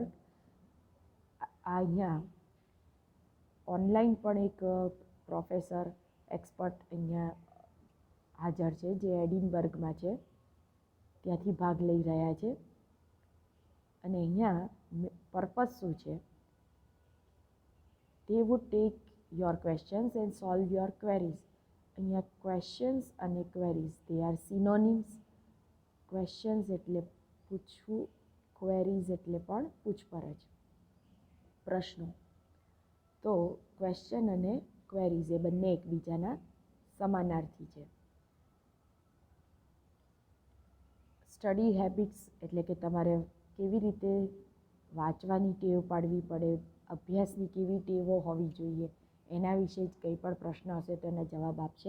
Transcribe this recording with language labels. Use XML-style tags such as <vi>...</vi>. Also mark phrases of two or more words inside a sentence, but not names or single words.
<gu>અહીંયા ઓનલાઈન પણ એક</gu> <en>professor expert</en> <gu>અહીંયા હાજર છે, જે એડિનબર્ગમાં છે, ત્યાંથી ભાગ લઈ રહ્યા છે. અને અહીંયા પર્પઝ શું છે?</gu> <en>They would take your questions and solve your queries.</en> <gu>અહીંયા ક્વેશ્ચન્સ અને ક્વેરીઝ,</gu> <en>they are synonyms.</en> <gu>ક્વેશ્ચન્સ એટલે પૂછવું, ક્વેરીઝ એટલે પણ પૂછપરછ, પ્રશ્નો. તો ક્વેશ્ચન અને ક્વેરીઝ એ બંને એકબીજાના સમાનાર્થી છે.</gu> <en>study habits</en> <gu>એટલે કે તમારે કેવી રીતે વાંચવાની ટેવ પાડવી પડે, અભ્યાસની કેવી ટેવો હોવી જોઈએ, એના વિશે જ કંઈ પણ પ્રશ્ન હશે તો એના જવાબ આપશે.</gu>